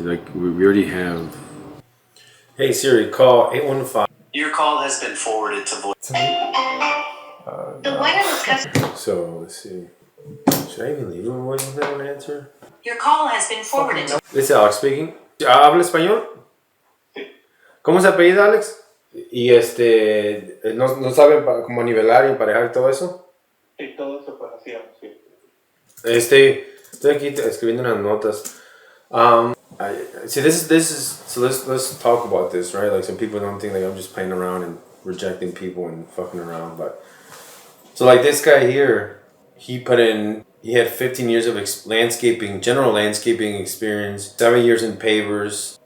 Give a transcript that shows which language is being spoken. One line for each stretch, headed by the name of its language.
English: Like we already have. Hey Siri, call 815. Your call has been forwarded to voice. The wireless customer. So let's see. Should I even leave him a voice if I don't answer? Your call has been forwarded to. This is Alex speaking.
Spanish: ¿Habla español? ¿Cómo se apellida Alex? Y ¿no sabe cómo nivelar y emparejar y todo eso? Sí, todo eso pues hacía, sí. Estoy aquí escribiendo unas notas.
English: See, this is so let's talk about this, right? Like some people don't think like I'm just playing around and rejecting people and fucking around. But so like this guy here, he had 15 years of general landscaping experience, 7 years in pavers.